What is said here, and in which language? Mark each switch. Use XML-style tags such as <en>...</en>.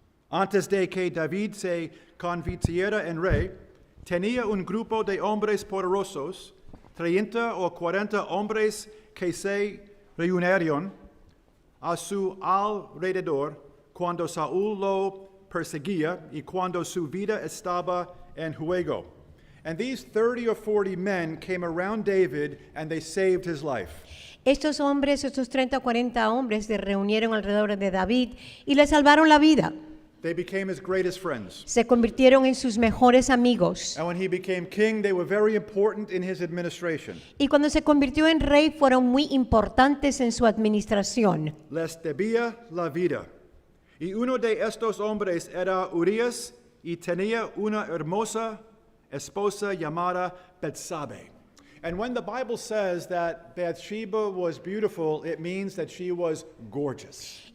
<es>Antes de que David se convirtiera en rey, tenía un grupo de hombres poderosos, 30 o 40 hombres que se reunieron a su alrededor cuando Saúl lo perseguía y cuando su vida estaba en juego.</es> <en>And these 30 or 40 men came around David and they saved his life.</en> <es>Estos 30 o 40 hombres se reunieron alrededor de David y le salvaron la vida.</es> <en>They became his greatest friends.</en> <es>Se convirtieron en sus mejores amigos.</es> <en>And when he became king, they were very important in his administration.</en> <es>Y cuando se convirtió en rey, fueron muy importantes en su administración. Les debía la vida. Y uno de estos hombres era Urias y tenía una hermosa esposa llamada Bethsabe.</es> <en>And when the Bible says that Bathsheba was beautiful, it means that she was gorgeous.</en>